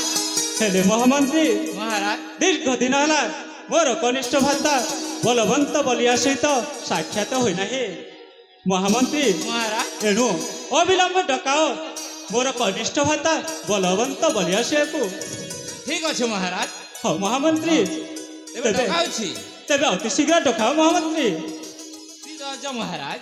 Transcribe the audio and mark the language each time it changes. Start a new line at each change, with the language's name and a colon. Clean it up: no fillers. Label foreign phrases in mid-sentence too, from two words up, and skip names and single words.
Odia: ହେଲେ ମହାମନ୍ତ୍ରୀ
Bangla: মহারাজ
Odia: ଦୀର୍ଘ ଦିନ ହେଲା ମୋର କନିଷ୍ଠ ଭ୍ରାତା ବଳବନ୍ତ ବଲିଆ ସହିତ ସାକ୍ଷାତ ହୋଇନାହିଁ ମହାମନ୍ତ୍ରୀ
Bangla: মহারাজ
Odia: ଏଣୁ ଅବିଳମ୍ବ ଡକାଅ ମୋର କନିଷ୍ଠ ଭ୍ରାତା ବଳବନ୍ତ ବଲିଆ ସିଂହକୁ
Bangla: ঠিক আছে মহারাজ
Odia: ହଉ ମହାମନ୍ତ୍ରୀ
Bangla: এবার দেখাচ্ছি
Odia: ତେବେ ଅତି ଶୀଘ୍ର ଡକାଅ ମହାମନ୍ତ୍ରୀ
Bangla: ঠিক আছে মহারাজ